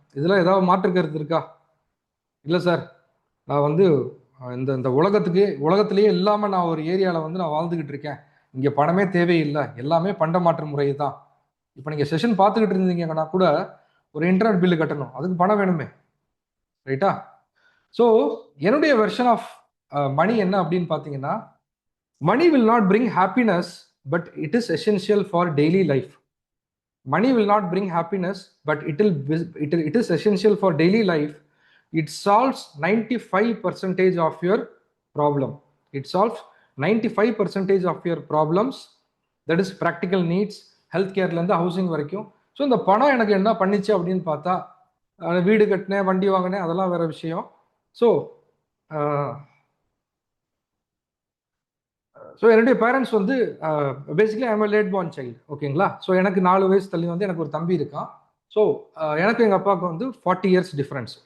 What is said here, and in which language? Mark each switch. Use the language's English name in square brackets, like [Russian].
[Tamil] இதுல ஏதாவது மாற்று கருத்து இருக்கா? இல்ல சார், நான் வந்து இந்த உலகத்திலேயே இல்லாம நான் ஒரு ஏரியால வந்து நான் வாழ்ந்துகிட்டு இருக்கேன், இங்க பணமே தேவையில்லை, எல்லாமே பண்ட மாற்று முறை தான். இப்ப நீங்க செஷன் பார்த்துக்கிட்டு இருந்தீங்கன்னா கூட ஒரு இன்டர்நெட் பில்லு கட்டணும், அதுக்கு பணம் வேணுமே, ரைட்டா? ஸோ என்னுடைய வெர்ஷன் ஆஃப் மணி என்ன அப்படின்னு பார்த்தீங்கன்னா, [English] Money will not bring happiness, but it is essential for daily life. Money will not bring happiness, but it is essential for daily life. It solves 95% of your problem. It solves 95% of your problems. That is practical needs, [Tamil] healthcareலேருந்து housing வரைக்கும். So இந்த பணம் எனக்கு என்ன பண்ணிச்சு அப்படின்னு பார்த்தா, வீடு கட்டினேன், வண்டி வாங்கினேன், அதெல்லாம் வேற விஷயம். ஸோ ஸோ என்னுடைய பேரண்ட்ஸ் வந்து basically [English] I'm late born child, [Tamil] ஓகேங்களா? ஸோ எனக்கு 4 வயசு தள்ளி வந்து எனக்கு ஒரு தம்பி இருக்கான். ஸோ எனக்கு எங்கள் அப்பாவுக்கு வந்து 40 இயர்ஸ் டிஃப்ரென்ஸ்.